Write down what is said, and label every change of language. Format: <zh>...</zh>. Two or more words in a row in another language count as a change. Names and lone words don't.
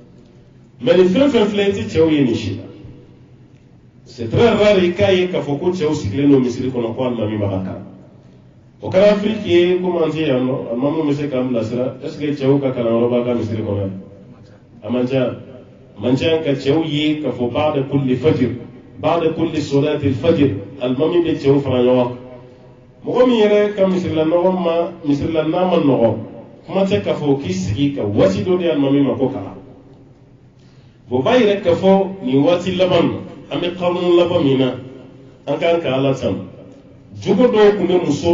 <bm>mɛ nin fɛn fɛn filɛ i tɛ cɛw ye nin si la</bm> <fr>c'est très rare</fr> <bm>i k'a ye k'a fɔ ko cɛw sigilen don misiri kɔnɔ ko alimami b'a ka kalan o kɛra afiriki ye komi an tɛ yan nɔ alimamu bɛ se k'an bilasira</bm> <fr>est ce que</fr> <bm>cɛw ka kalanyɔrɔ b'a ka misiri kɔnɔ yan a man ca ka cɛw ye k'a fɔ</bm> <ar>بعد كل فجر بعد كل صلاة فجر</ar> <bm>alimami bɛ cɛw fara ɲɔgɔn kan mɔgɔ min yɛrɛ ka misirila n'a ma nɔgɔ kuma tɛ k'a fɔ k'i sigi ka waati dɔ di alimami ma ko kalan o b'a yɛrɛ k'a fɔ nin waati laban na an bɛ kanun laban min na an kan ka ala tanu jogo dɔw tun bɛ musow</bm>